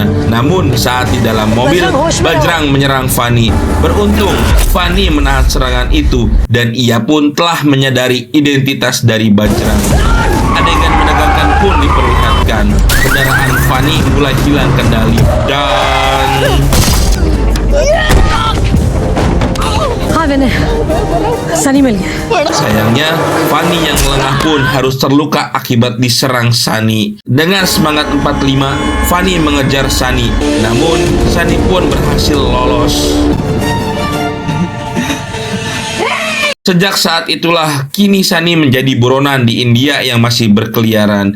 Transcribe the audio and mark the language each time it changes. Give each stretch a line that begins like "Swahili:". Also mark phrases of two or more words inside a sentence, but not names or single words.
Indonesian: Namun saat di dalam mobil, Bajrang menyerang Fani. Beruntung, Fani menahan serangan itu dan ia pun telah menyadari identitas dari Bajrang. Adegan menegangkan pun diperlihatkan. Kendaraan Fani mulai hilang kendali dan
Hindi: सनी मिल गया।
Indonesian: sayangnya, Fani yang lengah pun harus terluka akibat diserang Sani. Dengan semangat 45, Fani mengejar Sani. Namun, Sani pun berhasil lolos. Sejak saat itulah, kini Sani menjadi buronan di India yang masih berkeliaran.